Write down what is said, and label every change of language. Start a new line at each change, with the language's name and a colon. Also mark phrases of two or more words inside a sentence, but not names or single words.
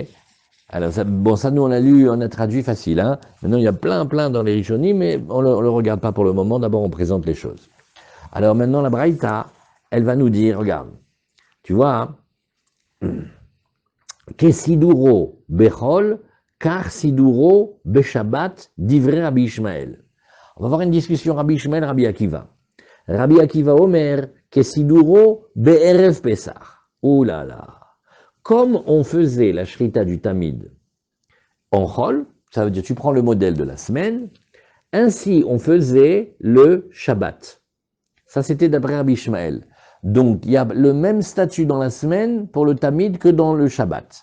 French: Alors, ça, nous, on l'a lu, on a traduit facile. Hein. Maintenant, il y a plein dans les Rishonim, mais on le regarde pas pour le moment. D'abord, on présente les choses. Alors maintenant, la braïta, elle va nous dire, regarde, tu vois,
Hebrew: כסדרו בחול כך סדרו בשבת דברי רבי ישמעאל.
French: On va avoir une discussion Rabbi Ishmael, Rabbi Akiva.
Hebrew: רבי עקיבא אומר כסדרו בערב פסח.
French: Ouh là là. Comme on faisait la shrita du tamid en chol, ça veut dire tu prends le modèle de la semaine, ainsi on faisait le Shabbat. Ça, c'était d'après Rabbi Ishmael. Donc, il y a le même statut dans la semaine pour le Tamid que dans le Shabbat.